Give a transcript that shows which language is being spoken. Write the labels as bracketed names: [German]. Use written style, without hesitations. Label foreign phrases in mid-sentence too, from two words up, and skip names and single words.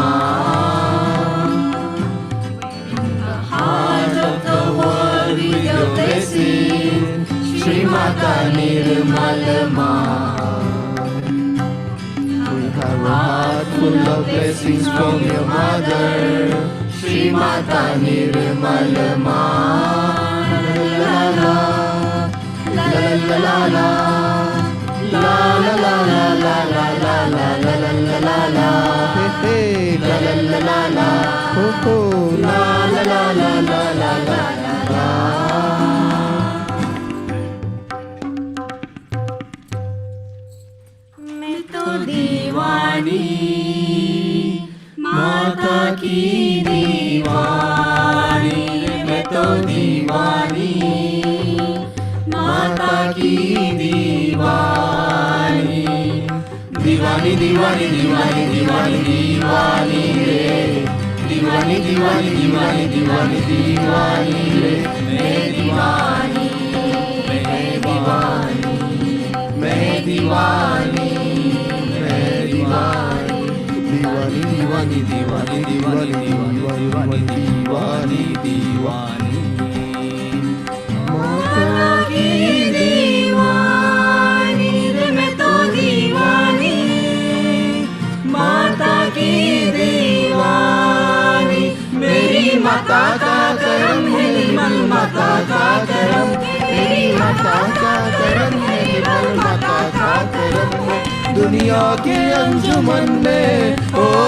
[English] The heart of the world with your blessing, Shri Mataji Nirmala. blessings from your mother, Shri Mata Nirmala Ma. La la la la la la la la la la la la la la la la la la la. Hey la la la la la. Ho ho la la la la la la la la. [Hindi] मैं तो दीवानी माता की दीवानी, मैं तो दीवानी माता की दीवानी, दीवानी दीवानी दीवानी दीवानी दीवानी रे, दीवानी दीवानी दीवानी दीवानी दीवानी रे, मैं दीवानी मैं दीवानी मैं दीवानी मैं दीवानी, दीवानी दीवानी दीवानी दीवानी दीवानी दीवानी दीवानी, माता की दीवानी रे, मैं तो दीवानी माता की दीवानी, मेरी माता का करम है निर्मल माता का करम, मेरी माता का करम है निर्मल माता का करम है, दुनिया के अंजुमन में ओ